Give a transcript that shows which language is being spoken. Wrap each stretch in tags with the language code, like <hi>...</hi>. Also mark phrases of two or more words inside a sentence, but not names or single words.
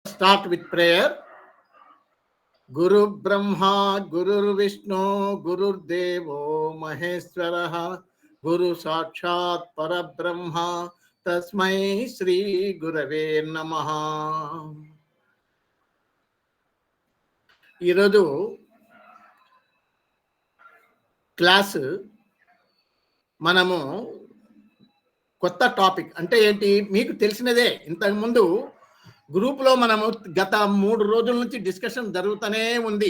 <en>start with prayer.</en> <sa>गुरु ब्रह्मा, गुरु विष्णु, गुरु देवो महेश्वरः, गुरु साक्षात् परब्रह्म, तस्मै श्री गुरवे नमः.</sa> <te>ఈరోజు క్లాసు మనము కొత్త టాపిక్ అంటే ఏంటి మీకు తెలిసినదే. ఇంతకుముందు గ్రూప్లో మనము గత 3 రోజుల నుంచి డిస్కషన్ జరుగుతూనే ఉంది.</te>